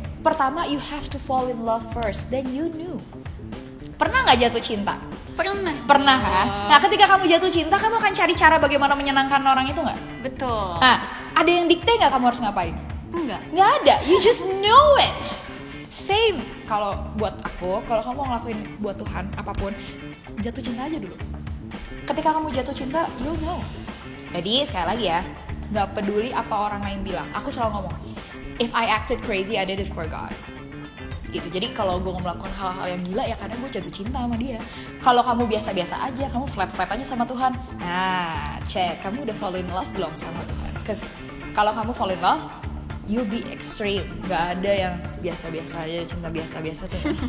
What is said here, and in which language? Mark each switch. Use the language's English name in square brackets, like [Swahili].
[Indonesian] Pertama [English] you have to fall in love first, then you knew. [Indonesian] Pernah nggak jatuh cinta? Pernah kan? Nah, ketika kamu jatuh cinta, kamu akan cari cara bagaimana menyenangkan orang itu nggak? Betul. Nah, ada yang dikte nggak kamu harus ngapain? Nggak ada. [English] You just know it. Same. [Indonesian] Kalau buat aku, kalau kamu mau ngelakuin buat Tuhan apapun, jatuh cinta aja dulu. Ketika kamu jatuh cinta, [English] you'll know. [Indonesian] Jadi sekali lagi ya, nggak peduli apa orang lain bilang. Aku selalu ngomong, [English] if I acted crazy, I did it for God. [Indonesian] Gitu. Jadi kalau gue melakukan hal-hal yang gila ya karena gue jatuh cinta sama dia. Kalau kamu biasa-biasa aja, kamu flat-flat aja sama Tuhan, nah cek, kamu udah [English] fall in love [Indonesian] belum sama Tuhan? [English] Because [Indonesian] kalau kamu [English] fall in love, you be extreme. [Indonesian] Gak ada yang biasa-biasa aja, cinta biasa-biasa tuh.